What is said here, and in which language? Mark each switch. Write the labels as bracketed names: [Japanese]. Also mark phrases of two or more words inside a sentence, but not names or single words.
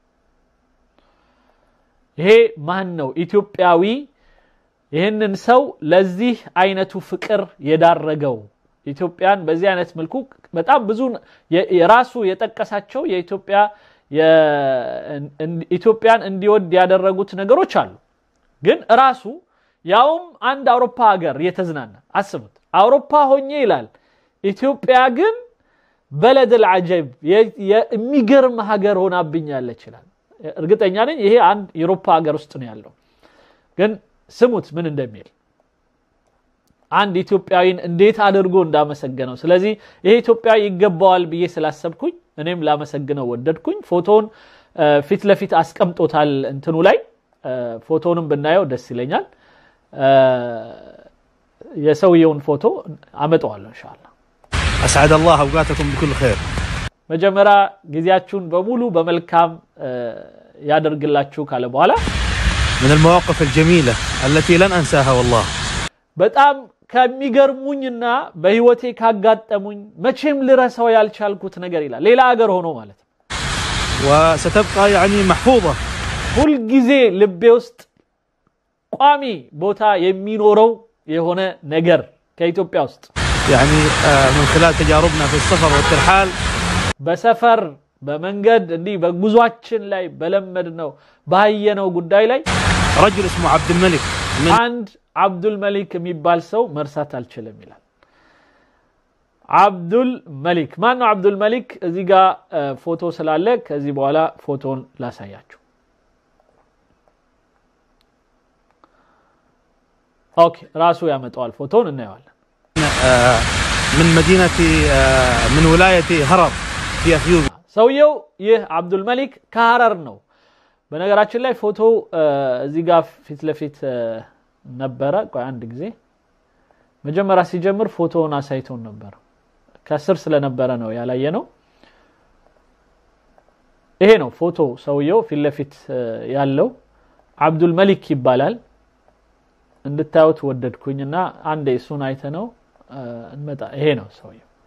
[Amharic] ይሄ ማን ነው ኢትዮጵያዊ ይሄንን ሰው ለዚህ አይነቱ ፍቅር የዳረገው ኢትዮጵያን በዚህ አይነት መልኩ በጣም ብዙ የራሱ የጠቀሳቸው ኢትዮጵያን እንዲወድ ያደረጉት ነገሮች አሉ ግን ራሱ ያውም አንድ አውሮፓ ሀገር የተዝናና አስቡት አውሮፓ ሆኜ ይላል ኢትዮጵያ ግን [Arabic] بلد العجب [Amharic] የሚገርም ሀገር ሆናብኛለች ይላል እርግጠኛ ነኝ ይሄ አንድ አውሮፓ ሀገር ውስጥ ነው ያለው ግን ስሙት ምን እንደሚል አንድ ኢትዮጵያዊን እንዴት አድርጎ እንዳመሰገነው ስለዚህ ይሄ ኢትዮጵያዊ ይገባዋል ብዬ ስላሰብኩኝ እኔም ላመሰግነው ወደድኩኝ ፎቶውን ፊት ለፊት አስቀምጦታል እንትኑ ላይ ፎቶውንም ብናየው ደስ ይለኛል የሰውየውን ፎቶ አመጣዋለሁ ኢንሻአላህ [Arabic] اسعد الله اوقاتكم بكل خير [Amharic] መጀመሪያ ጊዜያችሁን በሙሉ በመልካም ያደርግላችሁ ካለ በኋላ [Arabic] من المواقف الجميله التي لن انساها والله [Amharic] በጣም ከሚገርሙኝና በህይወቴ ካጋጠሙኝ መቼም ልረሳው ያልቻልኩት ነገር ይላል ሌላ ሀገር ሆኖ ማለት [Arabic] وستبقى يعني محفوظه [Amharic] ሁሉ ጊዜ ልቤ ውስጥ ቋሚ ቦታ የሚኖረው የሆነ ነገር ከኢትዮጵያ ውስጥ [Arabic] يعني من خلال تجاربنا في السفر والترحال [Amharic] በሰፈር በመንገድ እንዲ በጉዟችን ላይ በለመድነው ባየነው ጉዳይ ላይ [Arabic] رجل اسمه عبد الملك [Amharic] አንድ አብዱል መሊክ የሚባል ሰው መርሳት አልችልም ይላል አብዱል መሊክ ማን ነው አብዱል መሊክ እዚህ ጋር ፎቶ ስላለ ከዚህ በኋላ ፎቶን ላሳያችሁ ኦኬ ራሱ ያመጣዋል ፎቶን እናየዋለን [Arabic] من مدينه من ولايه هرر في اثيوبيا [Amharic] ሰውየው ይህ አብዱል መሊክ ከሐረር ነው በነገራችን ላይ ፎቶ እዚህ ጋር ፊት ለፊት ነበረ ቆይ አንድ ጊዜ መጀመሪያ ሲጀምር ፎቶውን አሳይቶን ነበር ከስር ስለነበረ ነው ያላየነው ይሄ ነው ፎቶ ሰውየው ፊት ለፊት ያለው አብዱል መሊክ ይባላል እንድታዩት ወደድኩኝና አንዴ እሱን አይተነው እንመጣ ይሄ ነው ሰውየው